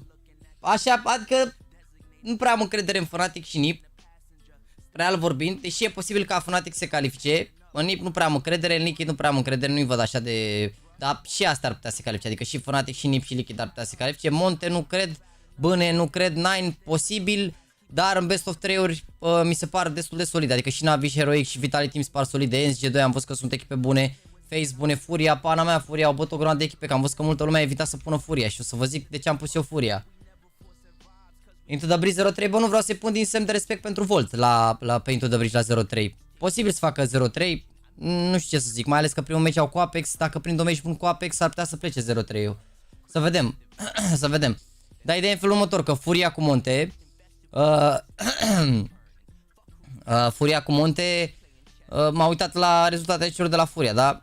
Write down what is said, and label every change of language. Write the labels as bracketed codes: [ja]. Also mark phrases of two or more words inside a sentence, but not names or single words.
[ro] Așa, adică nu prea am încredere în Fnatic și NIP, real vorbind, deși e posibil ca Fnatic să se califice. În NIP nu prea am încredere, în Liquid nu prea am încredere, nu-i văd așa de... Dar și asta ar putea să se califice, adică și Fnatic și NIP și Liquid ar putea să se califice. Monte nu cred, Bâne nu cred, Nine posibil, dar în [en] best of 3 [ro] uri mi se par destul de solide, adică și Navi și Heroic și Vitality mi se par solide, NSG2 am văzut că sunt echipe bune, Face bune, Furia, pana mea Furia, au bătut o grămadă de echipe, că am văzut că multă lume a evitat să pună Furia și o să vă zic de ce am pus eu Furia. Into the Bridge 0-3, bă, nu vreau să-i pun din semn de respect pentru Volt pe Into the Bridge la 0-3. Posibil să facă 0-3, nu știu ce să zic, mai ales că primul meci au cu Apex, dacă prind 2 meci bun cu Apex ar putea să plece 0-3. Să vedem, să vedem. Dar ideea e în felul următor, că Furia cu Monte, Furia cu Monte, m-a uitat la rezultatele celor de la Furia, da?